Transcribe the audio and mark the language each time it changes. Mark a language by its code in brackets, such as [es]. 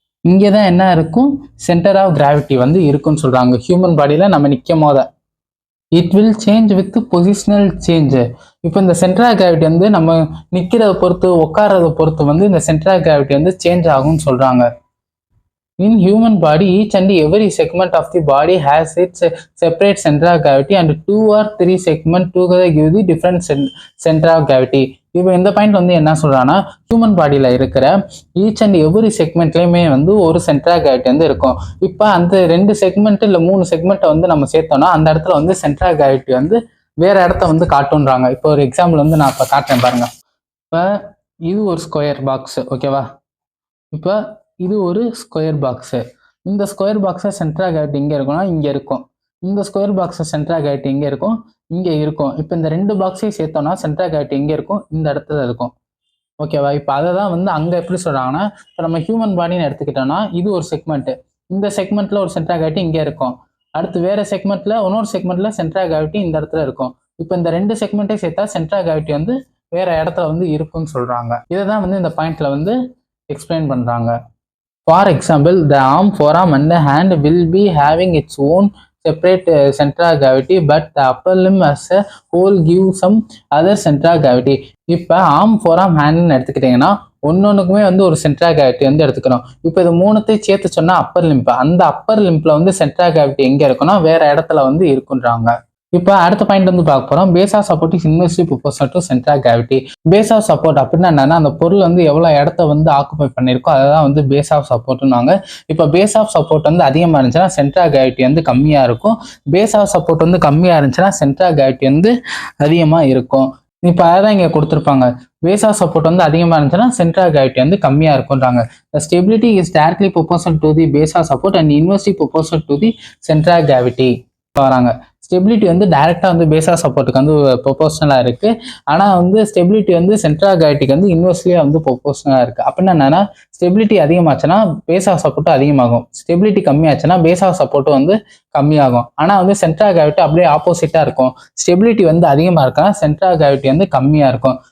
[ta] இங்கே தான் என்ன இருக்கும், சென்டர் ஆஃப் கிராவிட்டி வந்து இருக்குன்னு சொல்றாங்க. ஹியூமன் பாடியில நம்ம நிற்கும் போத [en] It will change with positional change. [ta] இப்போ இந்த சென்டர் ஆஃப் கிராவிட்டி வந்து நம்ம நிற்கிறத பொறுத்து உட்கார்றத பொறுத்து வந்து இந்த சென்டர் ஆஃப் கிராவிட்டி வந்து சேஞ்ச் ஆகும்னு சொல்றாங்க. [en] In human body, each and every segment of the body has its separate center of gravity and 2 or 3 segments together give the different center of gravity. [ta] இப்போ இந்த பாயிண்ட் வந்து என்ன சொல்றாங்கன்னா, human பாடியில இருக்கிற ஈச் அண்ட் எவ்ரி செக்மெண்ட்லயுமே வந்து ஒரு centre of gravity வந்து இருக்கும். இப்போ அந்த 2 செக்மெண்ட் இல்லை 3 செக்மெண்ட்டை வந்து நம்ம சேர்த்தோம்னா அந்த இடத்துல வந்து சென்டர் ஆஃப் கிராவிட்டி வந்து வேற இடத்த வந்து காட்டுன்றாங்க. இப்போ ஒரு எக்ஸாம்பிள் வந்து நான் இப்போ காட்டுறேன் பாருங்க. இப்போ இது ஒரு ஸ்கொயர் பாக்ஸ், ஓகேவா. இப்போ இது ஒரு ஸ்கொயர் பாக்ஸு. இந்த ஸ்கொயர் பாக்ஸை சென்டர் ஆஃப் கிராவிட்டி எங்கே இருக்குன்னா இங்கே இருக்கும். இந்த ஸ்கொயர் பாக்ஸ் சென்ட்ரல் கிராவிட்டி எங்கே இருக்கும், இங்கே இருக்கும். இப்போ இந்த 2 பாக்ஸையும் சேர்த்தோம்னா சென்ட்ரல் கிராவிட்டி எங்கே இருக்கும், இந்த இடத்துல இருக்கும். ஓகேவா? இப்போ அதை தான் வந்து அங்கே எப்படி சொல்கிறாங்கன்னா, இப்போ நம்ம ஹியூமன் பாடின்னு எடுத்துக்கிட்டோம்னா இது ஒரு செக்மெண்ட்டு. இந்த செக்மெண்ட்டில் ஒரு சென்ட்ரல் கிராவிட்டி இங்கே இருக்கும். அடுத்து வேறு செக்மெண்ட்டில் இன்னொரு செக்மெண்ட்டில் சென்ட்ரல் கிராவிட்டி இந்த இடத்துல இருக்கும். இப்போ இந்த 2 செக்மெண்ட்டை சேர்த்தா சென்ட்ரல் கிராவிட்டி வந்து வேறு இடத்துல வந்து இருக்குன்னு சொல்கிறாங்க. இதை தான் வந்து இந்த பாயிண்ட்ல வந்து எக்ஸ்பிளைன் பண்ணுறாங்க. [en] For example, the arm, forearm and the hand will be having its own separate center of gravity, but the upper limb as a whole give some other center of gravity. [ta] இப்போ arm, forearm, ஹேண்ட்னு எடுத்துக்கிட்டிங்கன்னா ஒன்னொன்றுக்குமே வந்து ஒரு central of gravity வந்து எடுத்துக்கிறோம். இப்போ இது மூணுத்தையும் சேர்த்து சொன்னால் அப்பர் லிம்ப், அந்த அப்பர் லிம்பில் வந்து சென்ட்ரல் ஆஃப் கிராவிட்டி எங்கே இருக்குன்னா வேறு இடத்துல வந்து இருக்குன்றாங்க. இப்போ அடுத்த பாயிண்ட் வந்து பார்க்க போகிறோம். [en] Base of support is inversely proportional to centre of gravity. [ta] Base of support அப்படின்னா என்னன்னா, அந்த பொருள் வந்து எவ்வளோ இடத்த வந்து ஆக்குபை பண்ணியிருக்கோ அதுதான் வந்து பேஸ் ஆஃப் சப்போர்ட்னுவாங்க. இப்போ பேஸ் ஆஃப் சப்போர்ட் வந்து அதிகமாக இருந்துச்சுன்னா சென்டர் ஆஃப் கிராவிட்டி வந்து கம்மியாக இருக்கும். பேஸ் ஆஃப் சப்போர்ட் வந்து கம்மியாக இருந்துச்சுன்னா சென்டர் ஆஃப் கிராவிட்டி வந்து அதிகமாக இருக்கும். இப்போ அதான் இங்கே கொடுத்துருப்பாங்க. பேஸ் ஆஃப் சப்போர்ட் வந்து அதிகமாக இருந்துச்சுன்னா சென்டர் ஆஃப் கிராவிட்டி வந்து கம்மியாக இருக்குன்றாங்க. [en] The stability is directly proportional to the base of support and inversely proportional to the center of gravity. [ta] வராங்க. ஸ்டெபிலிட்டி வந்து டைரெக்டாக வந்து பேஸ் ஆஃப் சப்போர்ட்டுக்கு வந்து ப்ரொபோர்ஷனலாக இருக்குது. ஆனால் வந்து ஸ்டெபிலிட்டி வந்து சென்டர் ஆஃப் கிராவிட்டிக்கு வந்து இன்வெர்ஸ்லியாக வந்து ப்ரொபோர்ஷனலாக இருக்குது. அப்படின்னா என்னன்னா, ஸ்டெபிலிட்டி அதிகமாச்சுன்னா பேஸ் ஆஃப் சப்போர்ட்டும் அதிகமாகும், ஸ்டெபிலிட்டி கம்மியாச்சுன்னா பேஸ் ஆஃப் சப்போர்ட்டும் வந்து கம்மியாகும். ஆனால் வந்து சென்டர் ஆஃப் கிராவிட்டி அப்படியே ஆப்போசிட்டாக இருக்கும். ஸ்டெபிலிட்டி வந்து அதிகமாக இருக்குன்னா சென்டர் ஆஃப் கிராவிட்டி வந்து கம்மியாக இருக்கும்.